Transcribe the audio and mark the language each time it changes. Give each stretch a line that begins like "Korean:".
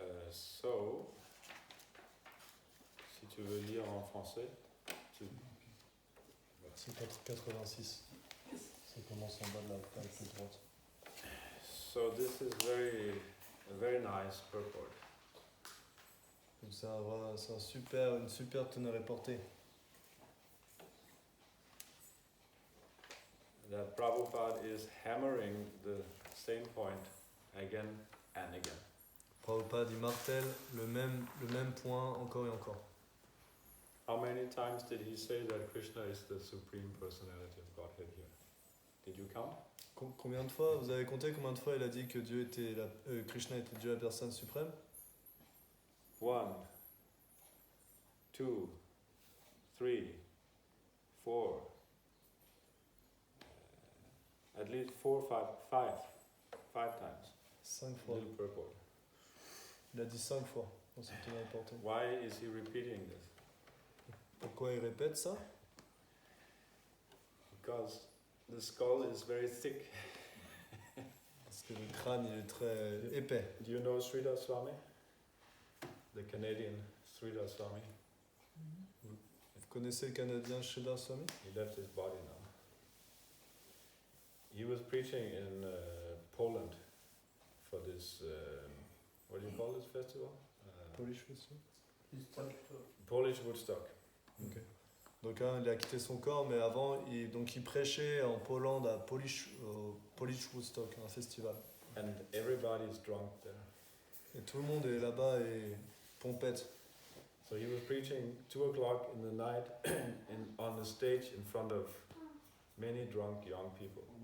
French: So, si tu veux lire en français, C'est 86. Ça commence en bas de la page de droite.
English: So this is a very nice purport.
French: Donc c'est une super teneur et portée.
English: That Prabhupada is hammering the same point again and again.
French: Prabhupada il martèle le même point encore et encore.
English: How many times did he say that Krishna is the supreme personality of Godhead here? Did you count?
French: Combien de fois, vous avez compté combien de fois il a dit que Krishna était Dieu la personne suprême?
English: 1, 2, 3, 4. At least 5 times.
French: 5 fois.
English: Little purport.
French: Il a dit 5 fois dans cette teneur et portée.
English: Why is he repeating this?
French: Pourquoi il répète ça?
English: Because the skull is very thick.
French: Parce que le crâne il est très épais.
English: Do you know Sridhar Swami? The Canadian Sridhar Swami?
French: Vous connaissez le Canadien Sridhar Swami?
English: He left his body now. He was preaching in Poland for this, what do you call this festival? Polish Festival. Polish Woodstock. Ok.
French: Donc il a quitté son corps, mais avant il prêchait en Pologne au Polish Woodstock, un festival.
English: And everybody is drunk there.
French: Et tout le monde est là-bas et pompette.
English: So he was preaching 2 o'clock in the night on the stage in front of many drunk young people.